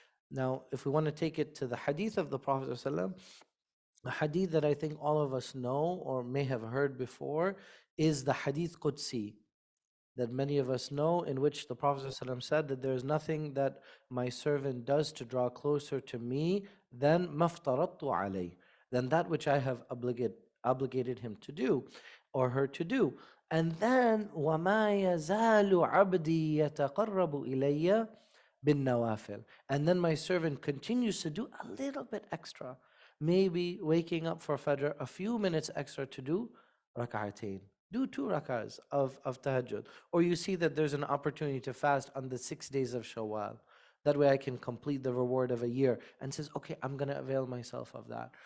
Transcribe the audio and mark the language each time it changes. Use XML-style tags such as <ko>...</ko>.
<en>Now, if we want to take it to the hadith of the Prophet ﷺ, a hadith that I think all of us know or may have heard before is the hadith Qudsi, that many of us know, in which the Prophet ﷺ said that there is nothing that my servant does to draw closer to me than maftarattu alay, than that which I have obligated him to do or her to do. And then</en> <ar>وَمَا يَزَالُ عَبْدِي يَتَقَرَّبُ إِلَيَّ بِالنَّوَافِلِ.</ar> <en>And then my servant continues to do a little bit extra, maybe waking up for Fajr a few minutes extra to do rak'atain. Do 2 rak'ahs of tahajjud. Or you see that there's an opportunity to fast on the 6 days of Shawwal. That way I can complete the reward of a year, and says, okay, I'm going to avail myself of that.</en>